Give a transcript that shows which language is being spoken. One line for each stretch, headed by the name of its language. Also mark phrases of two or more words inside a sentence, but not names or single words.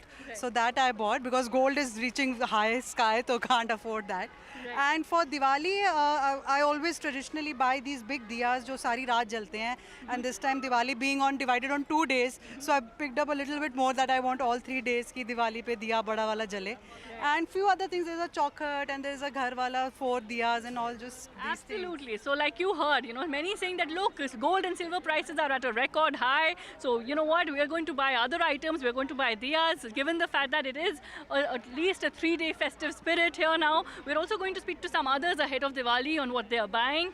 English: Right. So that I bought because gold is reaching the high sky, so can't afford that. Right. And for Diwali, I always traditionally buy these big diyas
Hindi: जो सारी रात जलते हैं.
English: And this time Diwali being divided on 2 days, so I picked up a little bit more that I want all 3 days
Hindi: की दिवाली पे दिया बड़ा वाला जले.
English: And few other things, there's a chaukhut and there's a
Hindi: घर वाला
English: 4 diyas and all just Absolutely. So like you heard, many saying that look, gold and silver prices are at a record high. So you know what, we are going to buy other items, we're going to buy diyas. Given the fact that it is at least a 3-day festive spirit here now, we're also going to speak to some others ahead of Diwali on what they are buying.